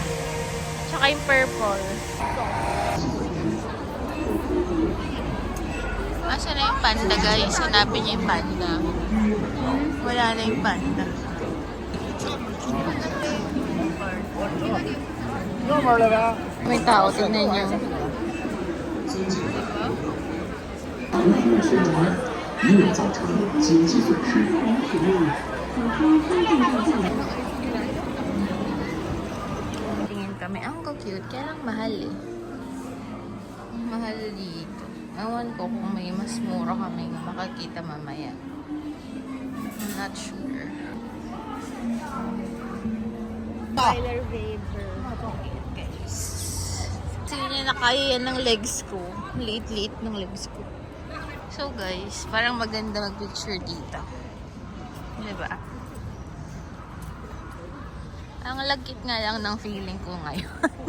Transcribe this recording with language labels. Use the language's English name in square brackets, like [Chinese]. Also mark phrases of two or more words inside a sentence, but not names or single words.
[Filipino] Tsaka yung purple. Asa na yung panda guys? Hanapin niya yung panda. Wala na yung panda. May tao, tingnan niyo. [Chinese] 以免造成经济损失。 [Filipino] Tingin ka kami. Ang cute. Kaya lang mahal eh. Mahal dito. Ewan ko kung may mas mura kami na makakita mamaya. [English] I'm not sure. Tyler Vader. [Filipino] Guys. Kasi niya na kaya yan ng legs ko. Liit-liit ng legs ko. So guys, parang maganda mag-picture dito. Diba? Ang lagkit nga lang ng feeling ko ngayon.